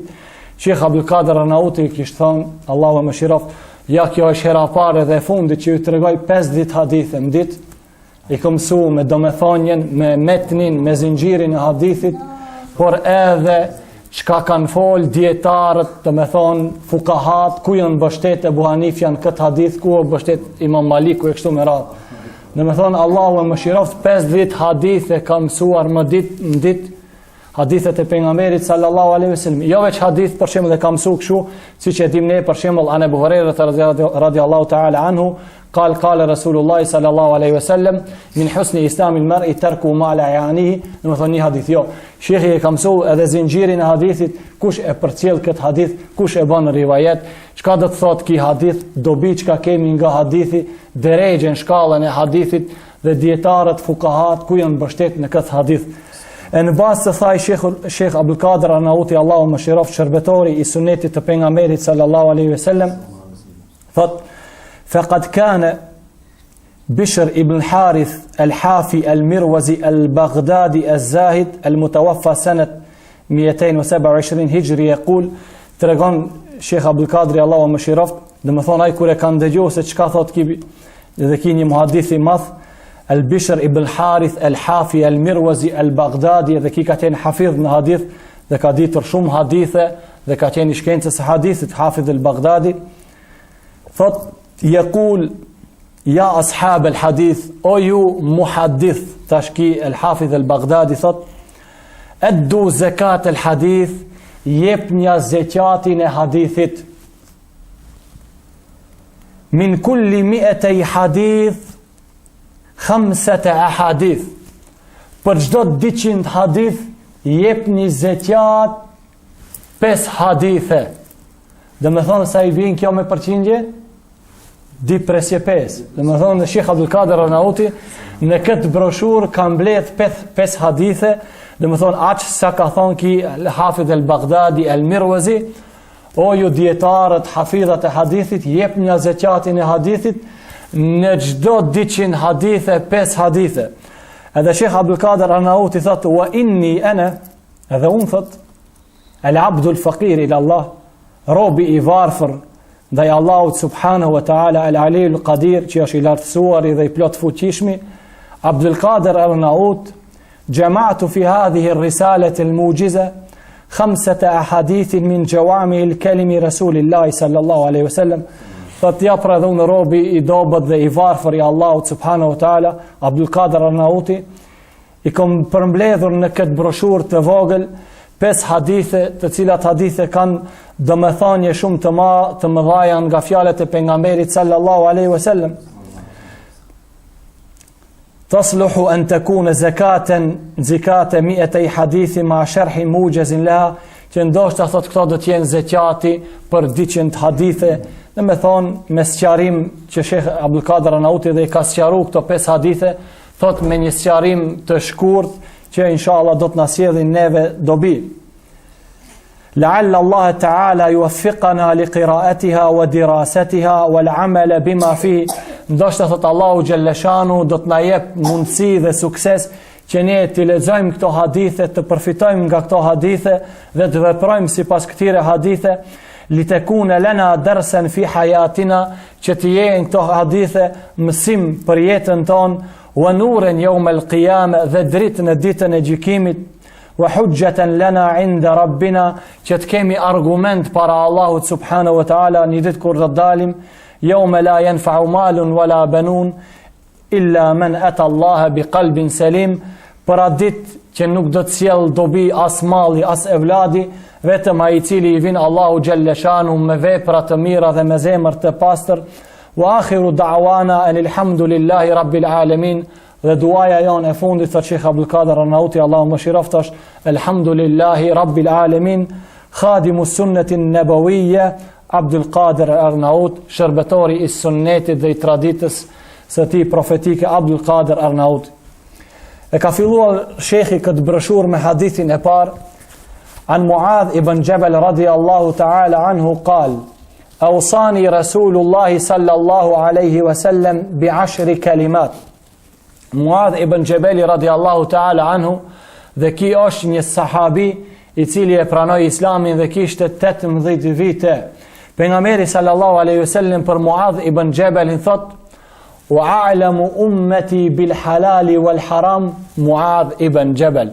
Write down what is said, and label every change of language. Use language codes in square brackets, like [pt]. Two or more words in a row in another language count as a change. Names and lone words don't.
[sq] Sheikh Abdulkader Arnauti kishte thënë, Allahu më mëshiroft, ja kjo është hera parë dhe e fundit që ju tregoj 50 hadithe në ditë, i kam mësu me domethënien, me metnin, me zinxhirin e hadithit, por edhe çka kanë fol dietarët, të me thonë fukahat, ku janë mbështet Ebu Hanifja në këtë hadith, ku mbështet Imam Maliku e kështu me radhë. Dhe me thonë Allahu më mëshiroft, 50 hadithe ka mësuar më ditë në ditë, hadithet e pejgamberit [ar] صلى الله عليه وسلم. [sq] Jo veç hadith për shembull e ka mësuar kështu, siç e dim ne për shembull [ar] عن أبي هريرة رضي الله تعالى عنه, قال رسول الله صلى الله عليه وسلم من حسن إسلام المرء تركه ما لا يعنيه. [sq] Në më thoni hadith, jo. Shekhi e ka mësuar edhe zinxhirin e hadithit, kush e përcjell këtë hadith, kush e bën rivajet, çka do të thotë ky hadith, dobi çka kemi nga hadithi, derejën shkallën e hadithit dhe dietarët fukahat ku janë mbështet në këtë hadith. E në bazë të thaj Sheikh Abdul Qadir Arnauti, Allahu më shiroft, shërbetori i sunetit të pejgamberit [ar] صلى الله عليه وسلم, [sq] thot: [ar] "فقد كان بشر بن الحارث الحافي المروزي البغدادي الزاهد المتوفى سنة 227 هجري يقول", [sq] tregon Sheikh Abdul Qadir Allahu më shiroft, domethënë ai kur e kanë dëgjuar se çka thot ki dhe ki një muhadith i madh, Al-Bishr ibn Harith al-Hafi al-Mirwazi al-Baghdadi, dhe ki ka qenë hafidh në hadith dhe ka ditur shumë hadithe dhe ka qenë i shkencës së hadithit, hafidh al-Baghdadi, thot: [ar] "يقول يا أصحاب الحديث", [sq] o ju muhaddith, tash ki al-Hafidh al-Baghdadi thot: [ar] "أدوا زكاة الحديث", [sq] jep një zekatin e hadithit, [ar] "من كل 200 حديث 5 أحاديث", [sq] për çdo 200 hadith jep një zekat 5 hadithe. Dhe me thonë sa i vjen kjo me përqindje? 2/5. Dhe me thonë Sheikh Abdul Qadir Arnauti në këtë broshur ka mbledh 5 hadithe. Dhe me thonë aq sa ka thonë ki Hafidh al-Baghdadi al-Mirwazi: "O ju dietarët, hafidhat e hadithit, jep një zekatin e hadithit në çdo 200 hadithe 5 hadithe." Edhe Sheikh Abdul Qadir Arnauti thot: [ar] "وإني أنا", [sq] edhe unë thot, [ar] "العبد الفقير إلى الله", [sq] robi i varfër ndaj Allahut [ar] سبحانه و تعالى العلي القدير, [sq] që është i lartësuar dhe i plot fuqishmi, [ar] عبد القادر الأرناؤوط جمعت في هذه الرسالة الموجزة 5 أحاديث من جوامع الكلم رسول الله صلى الله عليه وسلم", [sq] thot ja pra dhe unë robi i dobët dhe i varfër i Allahut [ar] سبحانه وتعالى, [sq] Abdul Qadir Arnauti, i kom përmbledhur në këtë broshur të vogël 5 hadithe, të cilat hadithe kanë domethënie shumë të mëdha nga fjalët e pejgamberit [ar] صلى الله عليه وسلم. "تصلح أن تكون زكاة 200 حديث مع شرح موجز لها", [sq] që ndoshta thot këto do të jenë zekati për 200 hadithe. Dhe me thonë, me sqarim që Sheikh Abdul Qadir Arnauti dhe i ka sqaru këto 5 hadithe, thot me një sqarim të shkurt që inshallah do të na sjellin neve dobi. [ar] "لعل الله تعالى يوفقنا لقراءتها ودراستها والعمل بما فيه", [sq] ndoshta thot Allahu [ar] جل شأنه [sq] do të na jep mundësi dhe sukses që ne të lexojmë këto hadithe, të përfitojmë nga këto hadithe dhe të veprojmë sipas këtyre hadithe, [ar] لتكون لنا درسا في حياتنا, [sq] që të jenë këto hadithe mësim për jetën tonë, [ar] ونورا يوم القيامة, [sq] dhe dritë në ditën e gjykimit, [ar] وحجة لنا عند ربنا, [sq] që të kemi argument para Allahut [ar] سبحانه وتعالى [sq] një ditë kur të dalim, [ar] يوم لا ينفع مال ولا بنون إلا من أتى الله بقلب سليم, [sq] për atë ditë që nuk do të sjell dobi as malli as evladi, vetëm ai i cili i vin Allahu [ar] جل شأنه [sq] me vepra të mira dhe me zemër të pastër. [ar] وآخر دعوانا الحمد لله رب العالمين, [sq] dhe duaja jonë e fundit të Sheikh Abdul Qadir Arnauti, Allahu më shiroftash, [ar] الحمد لله رب العالمين خادم السنة النبوية [sq] Abdul Qadir Arnaut, shërbetori i sunnetit dhe i traditës së tij profetike Abdul Qadir Arnaut. E ka filluar shekhi këtë broshur me hadithin e parë, [ar] عن معاذ بن جبل رضي الله تعالى عنه قال أوصاني رسول الله صلى الله عليه وسلم ب 10 كلمات." معاذ بن جبل رضي الله تعالى عنه, [sq] dhe ki është një sahabi i cili e pranoi Islamin dhe kishte 18 vite. Pejgamberi [ar] صلى الله عليه وسلم [sq] për Muadh ibn Jabal thot: [ar] "وأعلم أمتي بالحلال والحرام معاذ بن جبل."